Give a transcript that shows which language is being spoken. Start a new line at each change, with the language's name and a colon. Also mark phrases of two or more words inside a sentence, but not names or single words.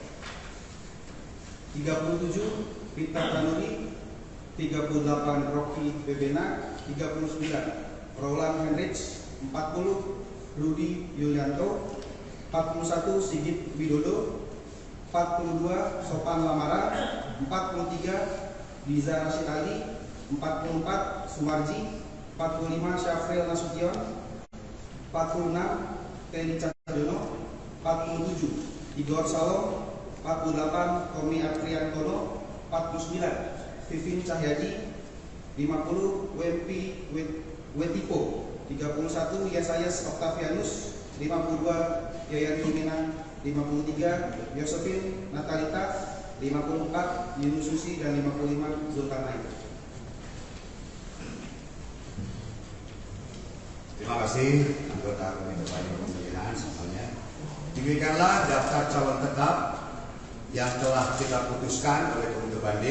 Indonesian: 37 Pita Tanuri. 38 Rocky Bebena. 39 Roland Henrich. 40 Rudi Yulianto. 41 Sigit Widodo. 42 Sopan Lamara. 43 Diza Rashid Ali. 44 Sumarji. 45 Syafril Nasution. 46 Teni Cahyono. 47 Igor Salom. 48 Tommy Apriantono. 49 Vivin Cahyadi. 50 Wempi Wetipo. 31 Yesayas Octavianus, 52 Yayan Yumina, 53 Yosefin Natalita, 54 Yunus Susi, dan 55 Zulkarnain. Terima kasih anggota Komite Banding Pemilihan semuanya. Demikianlah daftar calon tetap yang telah kita putuskan oleh Komite Banding.